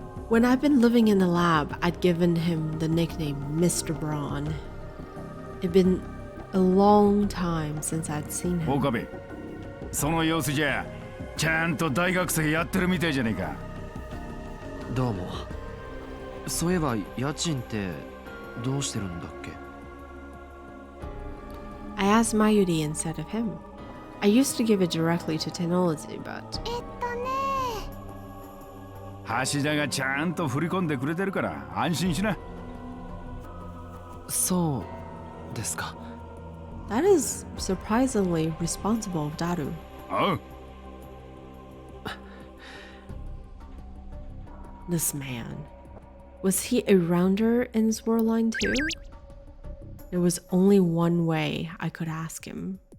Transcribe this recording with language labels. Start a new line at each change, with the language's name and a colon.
English: When I'd been living in the lab, I'd given him the nickname Mr. Braun. It'd been a long time since I'd seen him.
Japanese: 岡部、その様子じゃちゃんと大学生やってるみたいじゃねえか。どうも。そういえば家賃ってどうしてるんだっけ？
English: I asked Mayuri instead of him. I used to give it directly to Tenozi, but
Japanese: 橋田がちゃんと振り込んでくれてるから安心しな。そうですか。
English: that is surprisingly responsible of Daru.
Japanese: おう。
English: This man. Was he a rounder in his world line too? There was only one way I could ask him.